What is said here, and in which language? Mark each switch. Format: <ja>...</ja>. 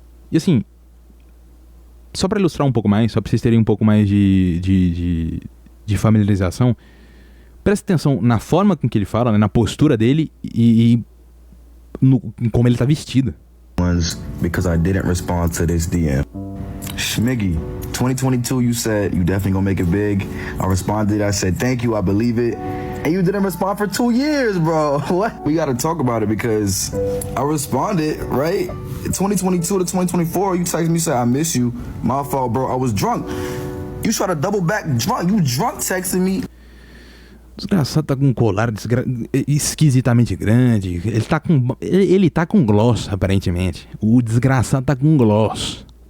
<pt>E assim, só pra ilustrar um pouco mais, só pra vocês terem um pouco mais de familiarização, presta atenção na forma com que ele fala, né, na postura dele e em como ele tá vestido.</pt> <en>Because I didn't respond to this DM. Schmiggy, 2022 you said you definitely gonna make it big. I responded, I said thank you, I believe it. And you didn't respond for 2 years, bro. What? We gotta talk about it because I responded, right? 2022 to 2024, you texted me, said I miss you. My fault, bro. I was drunk. You tried to double back drunk. You drunk texting me.</en> <pt>O desgraçado tá com um colar esquisitamente grande. Ele tá com gloss, aparentemente. O desgraçado tá com gloss.</pt>